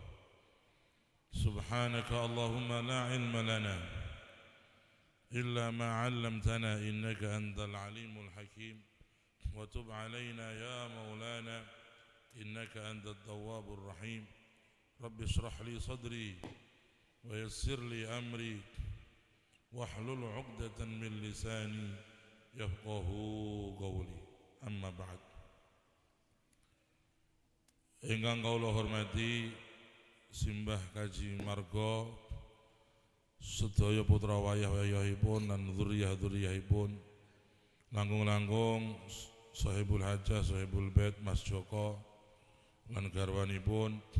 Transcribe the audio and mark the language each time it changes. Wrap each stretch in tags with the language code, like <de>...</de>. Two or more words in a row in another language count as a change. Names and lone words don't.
<ar>سبحانك اللهم لا علم لنا إلا ما علمتنا إنك أنت العليم الحكيم وتب علينا يا مولانا إنك أنت التواب الرحيم. رب اشرح لي صدري ويسر لي أمري واحلل عقدة من لساني يفقه قولي. أما بعد.</ar> <jv>Ingkang kula hormati Simbah Kaji Margo, sedaya putra wayah-wayahipun dan dzurriyyah-dzurriyyahipun, langkung-langkung</jv> <ar>صاحب الحاجة, صاحب البيت</ar> <jv>Mas Joko lan garwanipun,</jv>